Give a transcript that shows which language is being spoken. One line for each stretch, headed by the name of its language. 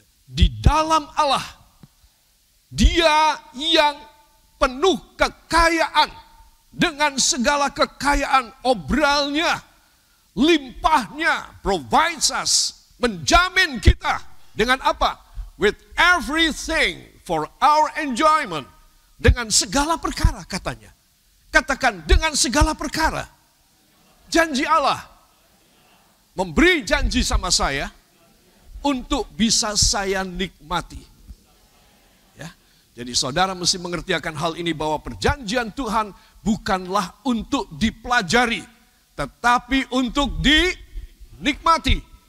Indonesian: Di dalam Allah, Dia yang penuh kekayaan dengan segala kekayaan obralnya, limpahnya,
English: provides us,
Indonesian: menjamin kita dengan apa?
English: With everything for our enjoyment.
Indonesian: Dengan segala perkara katanya. Katakan, dengan segala perkara. Janji Allah memberi janji sama saya. untuk bisa saya nikmati. Ya. Jadi saudara mesti mengerti akan hal ini bahwa perjanjian Tuhan bukanlah untuk dipelajari, tetapi untuk dinikmati.